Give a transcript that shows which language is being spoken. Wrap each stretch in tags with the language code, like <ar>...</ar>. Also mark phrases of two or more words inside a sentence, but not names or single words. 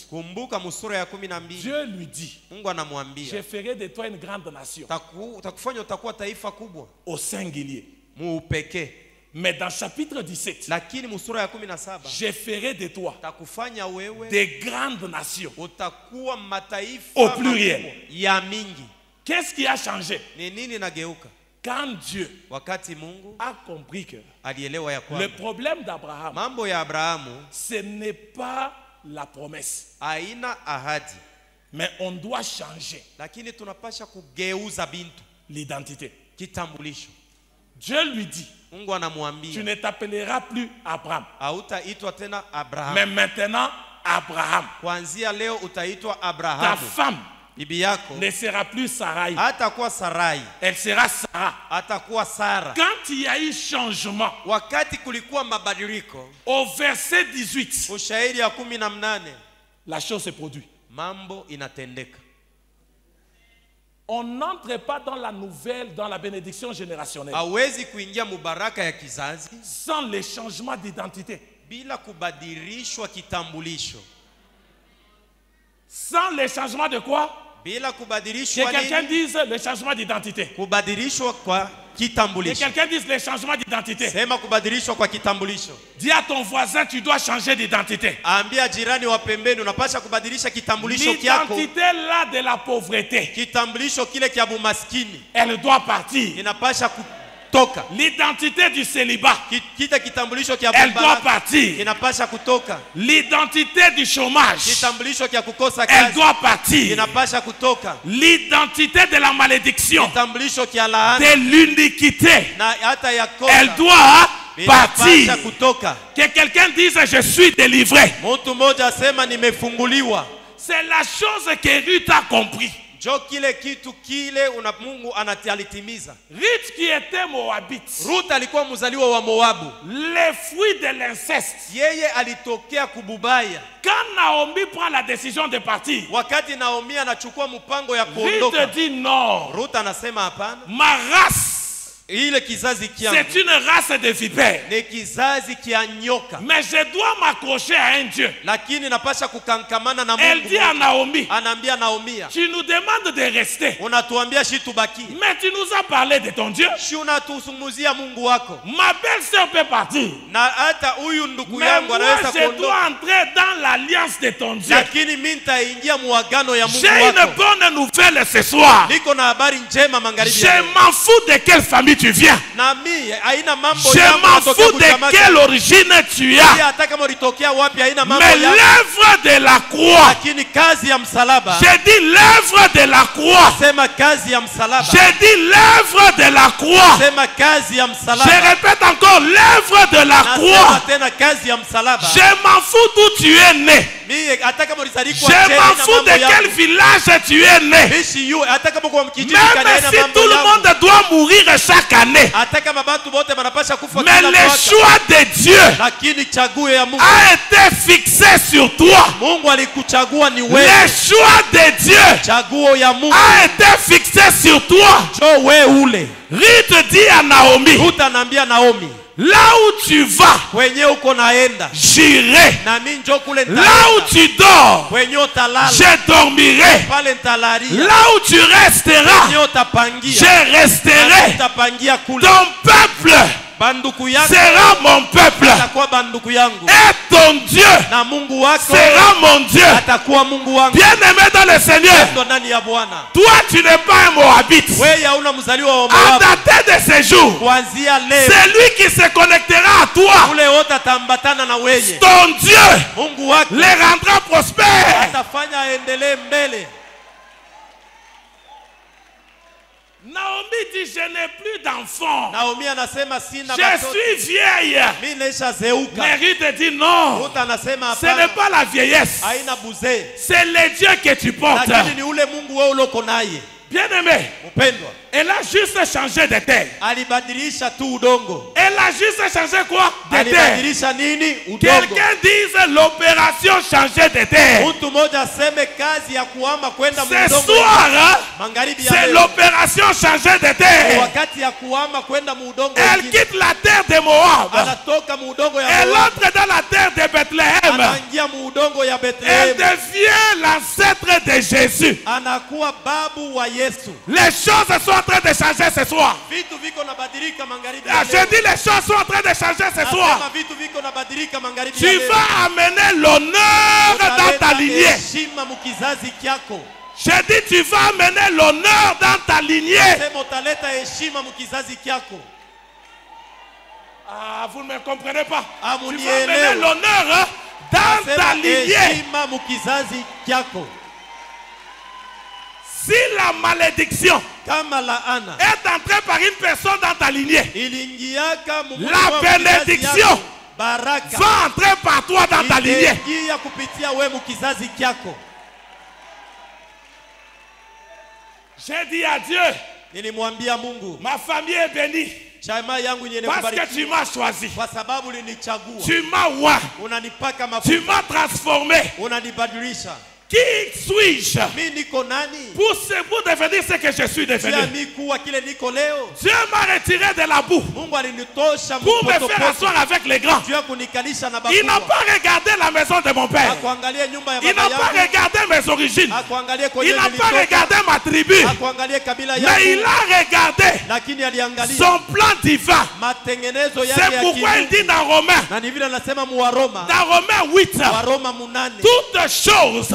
<sw>Kumbuka musura ya 12</sw> <fr>Dieu lui dit,</fr> <sw>Mungu anamwambia</sw> <fr>je ferai de toi une grande nation,</fr> <sw>takufanya utakuwa taifa kubwa</sw> <fr>au singulier.</fr> <sw>muupekee.</sw> <fr>Mais dans chapitre 17,</fr> <sw>Lakini musura ya 17</sw> <fr>je ferai de toi</fr> <sw>takufanya wewe</sw> <fr>des grandes nations,</fr> <sw>utakuwa mataifa</sw> <fr>au pluriel.</fr> <sw>makubwa ya mingi.</sw> <fr>Qu'est-ce qui a changé?</fr> <sw>Ni nini nageuka?</sw> <fr>Quand Dieu</fr> <sw>Wakati Mungu</sw> <fr>a compris que</fr> <sw>alielewa ya</sw> <fr>le</fr> <sw>kwamba</sw> <fr>problème d'Abraham,</fr> <sw>mambo ya Abrahamu</sw> <fr>ce n'est pas la promesse,</fr> <sw>haina ahadi,</sw> <fr>mais on doit changer</fr> <sw>lakini tunapasha kugeuza bintu,</sw> <fr>l'identité.</fr> <sw>kitambulisho.</sw> <fr>Dieu lui dit,</fr> <sw>Mungu</sw> <fr>tu</fr> <sw>anamwambia</sw> <fr>ne t'appelleras plus Abraham,</fr> <sw>hautaitwa tena Abrahamu,</sw> <fr>mais maintenant Abraham.</fr> <sw>kuanzia leo utaitwa</sw> <fr>Ta</fr> <sw>Abrahamu.</sw> <fr>femme</fr> <sw>Bibi yako</sw> <fr>ne sera plus Sarai,</fr> <sw>hatakuwa Sarai,</sw> <fr>elle sera Sarah.</fr> <sw>atakuwa Sara.</sw> <fr>Quand il y a eu changement,</fr> <sw>Wakati kulikuwa mabadiliko,</sw> <fr>au verset 18,</fr> <sw>ushairi ya 18,</sw> <fr>la chose se produit.</fr> <sw>mambo inatendeka.</sw> <fr>On n'entre pas dans la nouvelle, dans la bénédiction générationnelle,</fr> <sw>Hawezi kuingia mubaraka ya kizazi</sw> <fr>sans les changements d'identité.</fr> <sw>bila kubadilishwa kitambulisho.</sw> <fr>Sans les changements de quoi?</fr> <sw>Bila</sw> <fr>Que</fr> <sw>kubadilishwa</sw> <fr>quelqu'un</fr> <sw>nini?</sw> <fr>dise le changement d'identité.</fr> <sw>Kubadilishwa kwa</sw> <fr>Que</fr> <sw>kitambulisho.</sw> <fr>quelqu'un dise le changement d'identité.</fr> <sw>Sema kubadilishwa kwa kitambulisho.</sw> <fr>Dis à ton voisin, tu dois changer d'identité.</fr> <sw>Ambia jirani wa pembeni unapasha kubadilisha kitambulisho kyako.</sw> <fr>L'identité là de la pauvreté,</fr> <sw>Kitambulisho kile kya bumaskini</sw> <fr>elle doit partir.</fr> <sw>inapasha kutoka.</sw> <fr>L'identité du célibat,</fr> <sw>Kita kitambulisho kya</sw> <fr>elle doit</fr> <sw>bubaraka</sw> <fr>partir.</fr> <sw>inapasha kutoka.</sw> <fr>L'identité du chômage,</fr> <sw>Kitambulisho kya kukosa</sw> <fr>elle</fr> <sw>kazi</sw> <fr>doit partir.</fr> <sw>inapasha kutoka.</sw> <fr>L'identité de la malédiction,</fr> <sw>Kitambulisho kya laana</sw> <fr>de l'iniquité,</fr> <sw>na hata ya</sw> <fr>elle</fr> <sw>kosa</sw> <fr>doit</fr> <sw>inapasha</sw> <fr>partir.</fr> <sw>kutoka.</sw> <fr>Que quelqu'un dise je suis délivré.</fr> <sw>Mtu mmoja asema nimefunguliwa.</sw> <fr>C'est la chose que Ruth a compris.</fr> <sw>Jo kile kitu kile Mungu anatalitimiza.</sw> <fr>Ruth qui était moabite,</fr> <sw>Ruth alikuwa mzaliwa wa Moabu.</sw> <fr>les fruits de l'inceste.</fr> <sw>Yeye alitokea kububaya.</sw> <fr>Quand Naomi prend la décision de partir,</fr> <sw>Wakati Naomi anachukua mpango ya</sw> <fr>Ruth</fr> <sw>kuondoka,</sw> <fr>dit non,</fr> <sw>Ruth anasema hapana,</sw> <fr>ma race,</fr> <sw>ile kizazi</sw> <fr>c'est</fr> <sw>kyangu</sw> <fr>une race de vipères.</fr> <sw>ni kizazi kia nyoka,</sw> <fr>Mais je dois m'accrocher à un Dieu.</fr> <sw>lakini napasha kukankamana na</sw> <fr>Elle</fr> <sw>Mungu.</sw> <fr>dit à Naomi,</fr> <sw>Anaambia Naomi,</sw> <fr>tu nous demandes de rester,</fr> <sw>unatuambia shi tubaki,</sw> <fr>mais tu nous as parlé de ton Dieu.</fr> <sw>shi unatusungumzia Mungu wako,</sw> <fr>Ma belle-sœur peut partir,</fr> <sw>na hata huyu ndugu</sw> <fr>mais</fr> <sw>yangu</sw> <fr>moi</fr> <sw>anaweza</sw> <fr>je dois</fr> <sw>kuondoka,</sw> <fr>entrer dans l'alliance de ton Dieu.</fr> <sw>lakini mimi nitaingia muagano ya Mungu</sw> <fr>J'ai une</fr> <sw>wako.</sw> <fr>bonne nouvelle ce soir.</fr> <sw>Niko na habari njema magharibi ya</sw> <fr>Je</fr> <sw>leo.</sw> <fr>m'en fous de quelle famille tu viens.</fr> <sw>Na mimi haina mambo</sw> <fr>Je</fr> <sw>yangu</sw> <fr>m'en</fr> <sw>natokea</sw> <fr>fous de</fr> <sw>kuchamaza.</sw> <fr>quelle origine tu</fr> <sw>Pia</sw> <fr>as.</fr> <sw>hata kama ulitokea wapi haina mambo</sw> <fr>Mais</fr> <sw>yangu.</sw> <fr>l'œuvre de la croix,</fr> <sw>Lakini kazi ya msalaba,</sw> <fr>j'ai dit l'œuvre de la croix,</fr> <sw>sema kazi ya msalaba,</sw> <fr>j'ai dit l'œuvre de la croix.</fr> <sw>sema kazi ya</sw> <fr>Je</fr> <sw>msalaba,</sw> <fr>répète encore l'œuvre de la</fr> <sw>nasema</sw> <fr>croix.</fr> <sw>tena kazi ya msalaba.</sw> <fr>Je m'en fous d'où tu es né.</fr> <sw>Mimi hata kama ulizalikwa</sw> <fr>Je</fr> <sw>Kenya</sw> <fr>m'en</fr> <sw>na</sw> <fr>fous</fr> <sw>mambo</sw> <fr>de quel</fr> <sw>yangu.</sw> <fr>village tu es né.</fr> <sw>Bishi yu hata kama kwa mkijiji</sw> <fr>Même</fr> <sw>kana</sw> <fr>si</fr> <sw>mambo</sw> <fr>tout le</fr> <sw>yangu.</sw> <fr>monde doit mourir chaque année.</fr> <sw>Hata kama watu wote wanapasha kufa</sw> <fr>Mais</fr> <sw>kila</sw> <fr>le</fr> <sw>mwaka.</sw> <fr>choix de Dieu</fr> <sw>Lakini chaguo ya Mungu,</sw> <fr>a été fixé sur toi.</fr> <sw>Mungu alikuchagua ni</sw> <fr>Le</fr> <sw>wewe.</sw> <fr>choix de Dieu</fr> <sw>Chaguo ya Mungu</sw> <fr>a été fixé sur toi.</fr> <sw>jo wewe ule.</sw> <fr>Ruth dit à Naomi,</fr> <sw>Ruth anaambia Naomi,</sw> <fr>là où tu vas,</fr> <sw>kwenye uko naenda</sw> <fr>j'irai.</fr> <sw>na mimi njo kule</sw> <fr>Là où</fr> <sw>nitaenda.</sw> <fr>tu dors,</fr> <sw>Kwenye utalala</sw> <fr>je dormirai.</fr> <sw>pale nitalalia.</sw> <fr>Là où tu resteras,</fr> <sw>Kwenye utapangia</sw> <fr>je resterai.</fr> <sw>utapangia kule.</sw> <fr>Ton peuple</fr> <sw>Banduku yako</sw> <fr>sera mon peuple.</fr> <sw>atakuwa banduku yangu,</sw> <fr>Et ton Dieu</fr> <sw>na Mungu wako</sw> <fr>sera mon Dieu.</fr> <sw>atakuwa Mungu wangu.</sw> <fr>Bien-aimé dans le Seigneur,</fr> <sw>Ndo ndani ya Bwana.</sw> <fr>toi tu n'es pas un Moabite.</fr> <sw>Wewe hauna mzaliwa wa</sw> <fr>À</fr> <sw>Moabu.</sw> <fr>dater de ce jour,</fr> <sw>Kuanzia leo</sw> <fr>c'est lui qui se connectera à toi.</fr> <sw>ule wote atambatana na wewe.</sw> <fr>Ton Dieu</fr> <sw>Mungu wako</sw> <fr>les rendra prospères.</fr> <sw>atafanya aendelee mbele.</sw> <fr>Naomi dit, je n'ai plus d'enfants.</fr> <sw>Naomi anasema sina</sw> <fr>Je</fr> <sw>watoto.</sw> <fr>suis vieille.</fr> <sw>Mimi naisha zeuka.</sw> <fr>Mais Ruth dit non.</fr> <sw>Ruth anasema</sw> <fr>Ce n'est</fr> <sw>hapana.</sw> <fr>pas la vieillesse.</fr> <sw>Haina buzee.</sw> <fr>C'est le Dieu que tu portes.</fr> <sw>Lakini ni ule Mungu wewe uloko naye.</sw> <fr>Bien-aimé,</fr> <sw>Mpendwa,</sw> <fr>elle a juste changé de terre.</fr> <sw>alibadilisha tu udongo.</sw> <fr>Elle a juste changé quoi? De terre.</fr> <sw>Alibadilisha nini? Udongo.</sw> <fr>Quelqu'un dise l'opération changer de terre.</fr> <sw>Mtu mmoja aseme kazi ya kuhama kwenda</sw> <fr>Ce</fr> <sw>mudongo.</sw> <fr>soir, hein,</fr> <sw>Magharibi ya</sw> <fr>c'est</fr> <sw>leo.</sw> <fr>l'opération changer de terre.</fr> <sw>Wakati ya kuhama kwenda mudongo.</sw> <fr>Elle quitte la terre de Moab.</fr> <sw>Anatoka mudongo ya</sw> <fr>Elle</fr> <sw>Moab.</sw> <fr>entre dans la terre de Bethléem.</fr> <sw>Anaingia mudongo ya</sw> <fr>Elle</fr> <sw>Bethlehem.</sw> <fr>devient l'ancêtre de Jésus.</fr> <sw>Anakuwa babu wa Yesu.</sw> <fr>Les choses sont en train de changer ce soir.</fr> <sw>Vitu viko nabadilika magharibi Ah, ya</sw> <fr>je</fr> <sw>leo.</sw> <fr>dis les choses sont en train de changer ce</fr> <sw>Nasema</sw> <fr>soir.</fr> <sw>vitu viko nabadilika magharibi ya</sw> <fr>Tu</fr> <sw>leo.</sw> <fr>vas amener l'honneur dans ta</fr> <sw>Utaleta</sw> <fr>lignée.</fr> <sw>heshima mukizazi kyako.</sw> <fr>Je dis tu vas amener l'honneur dans ta lignée.</fr> <sw>Sema utaleta heshima mukizazi kyako.</sw> <fr>Ah, vous ne me comprenez pas. Ah, Tu vas</fr> <sw>munielewe.</sw> <fr>amener l'honneur hein, dans ta</fr> <sw>Sema</sw> <fr>lignée.</fr> <sw>heshima mukizazi kyako.</sw> <fr>Si la malédiction</fr> <sw>Kama laana</sw> <fr>est entrée par une personne dans ta lignée,</fr> <sw>iliingiaka mumutu</sw> <fr>la</fr> <sw>wa kizazi</sw> <fr>bénédiction</fr> <sw>yako, baraka</sw> <fr>va entrer par toi dans ta lignée.</fr> <sw>itaingia kupitia we mukizazi kyako.</sw> <fr>J'ai dit à Dieu,</fr> <sw>Nilimwambia Mungu,</sw> <fr>ma famille est bénie</fr> <sw>chama yangu yenye</sw> <fr>parce que</fr> <sw>kubariki</sw> <fr>tu m'as choisi.</fr> <sw>kwa sababu ulinichagua.</sw> <fr>Tu m'as oint.</fr> <sw>Unanipaka</sw> <fr>Tu</fr> <sw>mafuta,</sw> <fr>m'as transformé.</fr> <sw>unanibadilisha.</sw> <fr>Qui suis-je</fr> <sw>Mimi niko nani?</sw> <fr>pour devenir ce que je suis</fr> <sw>Tia</sw> <fr>devenu?</fr> <sw>mimi kuwa kile niko leo.</sw> <fr>Dieu m'a retiré de la boue</fr> <sw>Mungu alinitosha</sw> <fr>pour me faire</fr> <sw>mpotopoto.</sw> <fr>asseoir avec les grands.</fr> <sw>Juu ya kunikalisha na</sw> <fr>Il n'a</fr> <sw>bakubwa.</sw> <fr>pas regardé la maison de mon père.</fr> <sw>Akuangalie nyumba ya</sw> <fr>Il</fr> <sw>baba</sw> <fr>n'a pas</fr> <sw>yangu.</sw> <fr>regardé mes origines.</fr> <sw>Akuangalie kwenye</sw> <fr>Il n'a pas</fr> <sw>nilitoka.</sw> <fr>regardé ma tribu.</fr> <sw>Akuangalie kabila</sw> <fr>Mais il</fr> <sw>yangu.</sw> <fr>a regardé</fr> <sw>Lakini aliangalia</sw> <fr>son plan divin.</fr> <sw>matengenezo yake</sw> <fr>C'est</fr> <sw>ya</sw> <fr>pourquoi il</fr> <sw>kimungu.</sw> <fr>dit dans Romains,</fr> <sw>Na ni vile anasema mu Waroma.</sw> <fr>dans Romains 8,</fr> <sw>Waroma munane.</sw> <fr>toutes choses</fr>